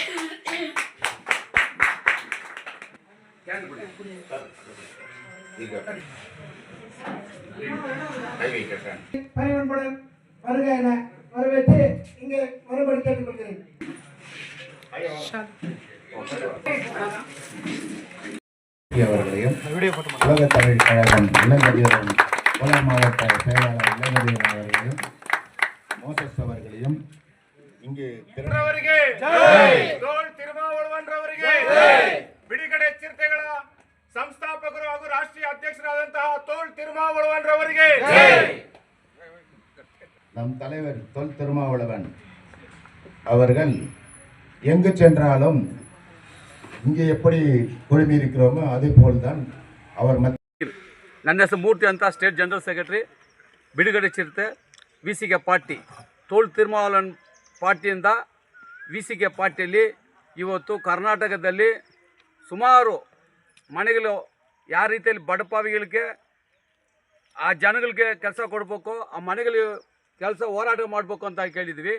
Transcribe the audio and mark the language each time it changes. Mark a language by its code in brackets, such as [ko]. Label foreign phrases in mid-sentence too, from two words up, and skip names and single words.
[ta] பணிவன்புடன் வருக என வரவேற்று இங்கே மறுபடி கேட்டுக்கொள்கிறேன். அவர்களையும் உலக தமிழ் கழகம் இளங்கதியரும் கோலார் மாவட்ட செயலாளர் இளங்கதியர் அவர்களையும் மோசஸ் அவர்களையும் இங்கே [kn] ಬಿಡುಗಡೆ ಚಿರತೆಗಳ ಸಂಸ್ಥಾಪಕರು ಹಾಗೂ ರಾಷ್ಟ್ರೀಯ ಅಧ್ಯಕ್ಷರಾದಂತಹ ತೋಳ್ ತಿರುಮಾವಳವನ್ರವರಿಗೆ [ta] நம் தலைவர் தொல் திருமாவளவன் அவர்கள் எங்கு சென்றாலும் இங்கே எப்படி குழுமி இருக்கிறோமோ அதே போல்தான் அவர் [kn] ನನ್ನ ಹೆಸರು ಮೂರ್ತಿ ಅಂತ, [en] State General Secretary [kn] ಬಿಡುಗಡೆ ಚಿರತೆ ವಿಸಿಕೆ ಪಾರ್ಟಿ. ತೋಳ್ ತಿರುಮಾವಳವನ್ ಪಾರ್ಟಿಯಿಂದ ವಿಸಿಕೆ ಪಾರ್ಟಿಯಲ್ಲಿ ಇವತ್ತು ಕರ್ನಾಟಕದಲ್ಲಿ ಸುಮಾರು ಮನೆಗಳು ಯಾವ ರೀತಿಯಲ್ಲಿ ಬಡಪಾವಿಗಳಿಗೆ ಆ ಜನಗಳಿಗೆ ಕೆಲಸ ಕೊಡಬೇಕು, ಆ ಮನೆಗಳಿಗೆ ಕೆಲಸ ಹೋರಾಟ ಮಾಡಬೇಕು ಅಂತ ಕೇಳಿದ್ವಿ.